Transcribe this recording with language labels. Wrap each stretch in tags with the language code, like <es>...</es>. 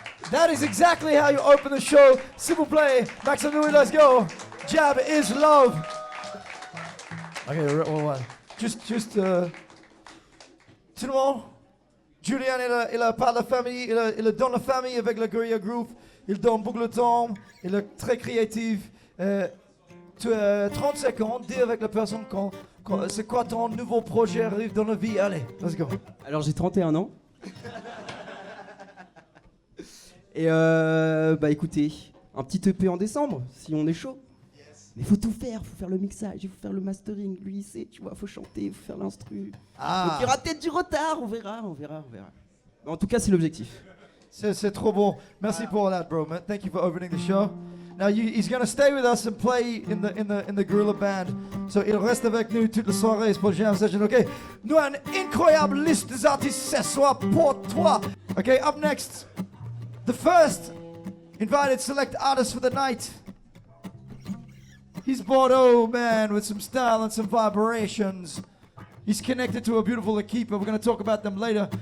<en>That is exactly how you open the show.</en> <fr>S'il vous plaît,</fr> <en>Maxime Louis, let's go. Jab is love. Okay, one. Just,</en> <fr>tout le monde. Julian, il a pas la famille, il est dans la famille avec la Guerrilla Group. Il donne beaucoup de temps, il est très créatif. Tu as 35 ans, dis avec la personne c'est quoi ton nouveau projet arrive dans la vie.</fr> <en>Allez, let's go.</en> <fr>Alors j'ai 31 ans. Et bah écoutez, un petit EP en décembre, si on est chaud. Mais faut tout faire, faut faire le mixage, il faut faire le mastering, lui il sait, tu vois, faut chanter, faut faire l'instru. Donc il y aura peut-être du retard, on verra. Mais en tout cas, c'est l'objectif. C'est trop bon. Merci pour</fr> <en>that, bro.</en> <fr>Man.</fr> <en>Thank you for opening the show. Now he's gonna stay with us and play in the Guerrilla Band.</en> <fr>So il reste avec nous toute la soirée pour le jam session. Ok. Nous avons une incroyable liste des artistes ce soir pour toi.</fr> <en>Ok. Up next, the first invited select artist for the night. He's Bordeaux, man, with some style and some vibrations. He's connected to a beautiful équipe, but we're going to talk about them later.</en>